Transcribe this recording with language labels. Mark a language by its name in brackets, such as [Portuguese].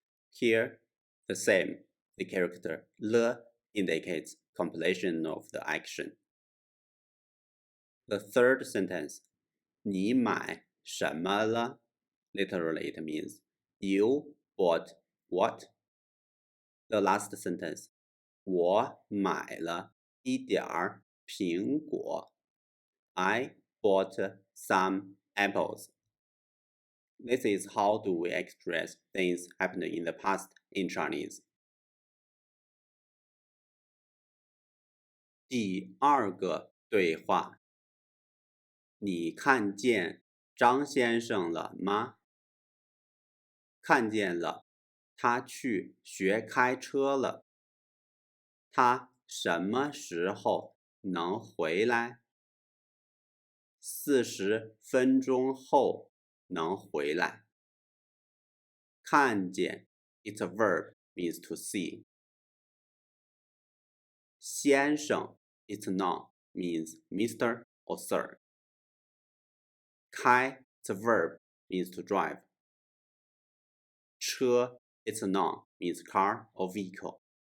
[English] Here, the same. The character le indicates completion of the action. The third sentence, [Chinese] 你买什么了? [English] Literally, it means you bought what? The last sentence, [Chinese] 我买了一点儿苹果. [English] I bought some apples. This is how do we express things happened in the past in Chinese. [Chinese] 第2个对话，你看见张先生了吗？看见了，他去学开车了。他什么时候能回来？40分钟后能回来。 [English] 看见 It's a verb, means to see. 先生 It's a noun, means Mr. or Sir. 开 It's a verb, means to drive. 车 It's a noun, means car or vehicle.